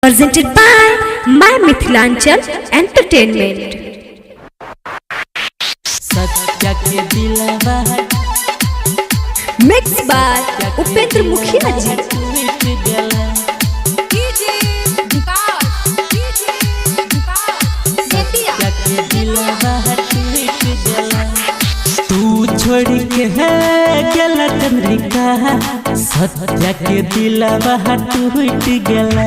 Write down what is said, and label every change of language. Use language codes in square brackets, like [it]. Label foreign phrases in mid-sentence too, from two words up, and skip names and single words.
[en] presented by My Mithilanchal Entertainment. Mixed by Upendra Mukhia ji. [mai] तू छोड़ के है गला चंद्रिका सत्या के दिलवा टूट गला।